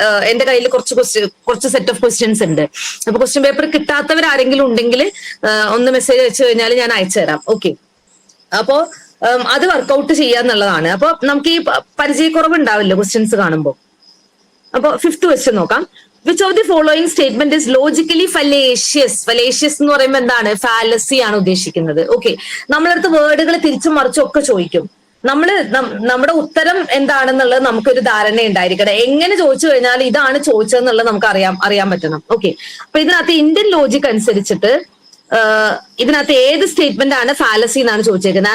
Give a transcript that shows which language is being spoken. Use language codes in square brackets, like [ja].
[ml] എന്റെ കയ്യിൽ കുറച്ച് സെറ്റ് ഓഫ് ക്വസ്റ്റ്യൻസ് ഉണ്ട്. അപ്പൊ ക്വസ്റ്റ്യൻ പേപ്പർ കിട്ടാത്തവർ ആരെങ്കിലും ഉണ്ടെങ്കിൽ ഒന്ന് മെസ്സേജ് അയച്ചു കഴിഞ്ഞാൽ ഞാൻ അയച്ചു തരാം. ഓക്കെ, അപ്പോ അത് വർക്ക്ഔട്ട് ചെയ്യാന്നുള്ളതാണ്. അപ്പൊ നമുക്ക് ഈ പരിചയക്കുറവ് ഉണ്ടാവില്ല ക്വസ്റ്റ്യൻസ് കാണുമ്പോൾ. അപ്പൊ 5th ക്വസ്റ്റ്യൻ നോക്കാം. [en] Which of the following statement is logically fallacious? [ml] Fallacious എന്ന് പറയുമ്പോൾ എന്താണ്? ഫാലസി ആണ് ഉദ്ദേശിക്കുന്നത്. ഓക്കെ, നമ്മളടുത്ത് വേർഡുകൾ തിരിച്ചും മറിച്ചും ഒക്കെ ചോദിക്കും. നമ്മുടെ ഉത്തരം എന്താണെന്നുള്ളത് നമുക്കൊരു ധാരണ ഉണ്ടായിരിക്കണം. എങ്ങനെ ചോദിച്ചു കഴിഞ്ഞാൽ ഇതാണ് ചോദിച്ചതെന്നുള്ളത് നമുക്ക് അറിയാൻ പറ്റണം. ഓക്കെ, അപ്പൊ ഇതിനകത്ത് ഇന്ത്യൻ ലോജിക് അനുസരിച്ചിട്ട് ഇതിനകത്ത് ഏത് സ്റ്റേറ്റ്മെന്റ് ആണ് ഫാലസി എന്നാണ് ചോദിച്ചേക്കുന്നത്?